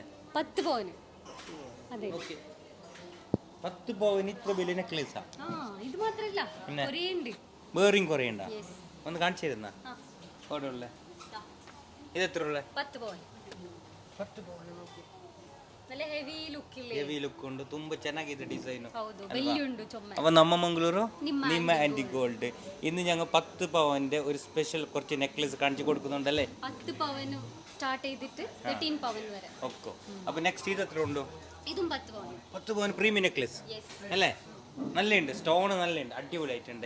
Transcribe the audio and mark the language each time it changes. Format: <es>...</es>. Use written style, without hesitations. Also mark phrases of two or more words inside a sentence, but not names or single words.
<ml>10 പവന്. അതെ. ഓക്കെ, 10 പവന് ഇത്ര വലിയ നെക്ലേസാ? ആ, ഇത് മാത്രല്ല, പിന്നെ കുറേ ഉണ്ട്. വേറെയും കുറേ ഉണ്ടാ? യെസ്. ഒന്ന് കാണിച്ചു തരുന്ന ആ, അവിടെ ഉള്ള ദാ, ഇത് എത്ര ഉള്ള? 10 പവൻ. 10 പവൻ. നല്ല</ml> <en>heavy look</en> <ml>ಇಲ್ಲೇ.</ml> <en>heavy look</en> <kn>ಉಂಟು, ತುಂಬಾ ಚೆನ್ನಾಗಿದೆ ಡಿಸೈನ್. ಹೌದು, ಬೆಳ್ಳಿಯುಂಡು ಚೊಮ್ಮೆ.</kn> <ml>അപ്പോൾ നമ്മ മംഗളൂരു നിമ്മ നിമ്മ ആൻറ്റി ഗോൾഡ് ഇന്ന് ഞങ്ങൾ 10 പവന്റെ ഒരു സ്പെഷ്യൽ കുറച്ച് നെക്ലേസ് കാണിച്ചു കൊടുക്കുന്നുണ്ടല്ലേ? 10 പവന് സ്റ്റാർട്ട് ചെയ്തിട്ട് 13 പവൻ വരെ. ഓക്കെ, അപ്പോൾ നെക്സ്റ്റ് ഇത് എത്ര ഉണ്ട്? ഇതും 10 പവൻ. 10 പവൻ</ml> <en>premium necklace</en> <ml>യെസ്. അല്ലേ? നല്ലുണ്ട്, സ്റ്റോൺ നല്ലുണ്ട്, അടിപൊളിയായിട്ടുണ്ട്.</ml>